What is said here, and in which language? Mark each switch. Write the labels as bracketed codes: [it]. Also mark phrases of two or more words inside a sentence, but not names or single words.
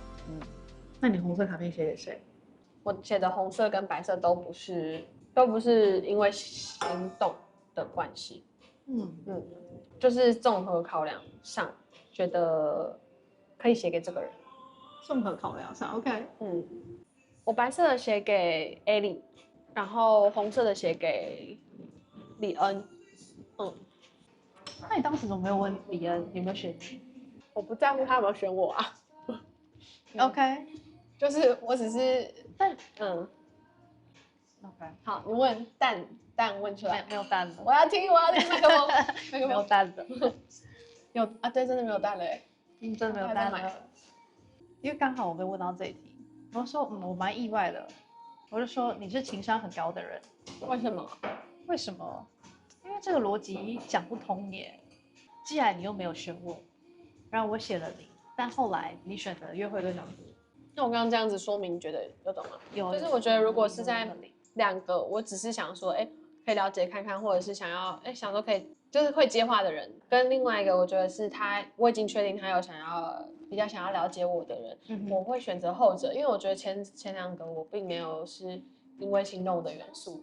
[zh] 那你紅色卡片寫給誰？我寫的紅色跟白色都不是都不是因為行動的關係。就是綜合考量上，覺得可以寫給這個人。綜合考量上 ，OK。我白色的寫給 Ellie， 然後紅色的寫給李恩。那你當时怎么没有問李恩有沒有選你？我不在乎他有沒有選我啊。 OK，就是我只是 OK，好，你問蛋問出来，没有蛋的，我要聽麥克風，沒有蛋的，有啊，對，真的沒有蛋了哎，真的沒有蛋了，因為剛好我被問到這一題，我說我蠻意外的，我就說你是情商很高的人，為什麼？為什麼？因為這個邏輯講不通耶。既然你又沒有選我，然後我寫了你，但後來你選擇約會對象。那我剛剛這樣子說明，覺得有懂嗎？有，就是我覺得如果是在兩個，我只是想說，可以了解看看，或者是想要，想說可以，就是會接話的人，跟另外一個，我覺得是他，我已經確定他有比較想要了解我的人，我會選擇後者，因為我覺得前兩個我並沒有是因為心動的元素。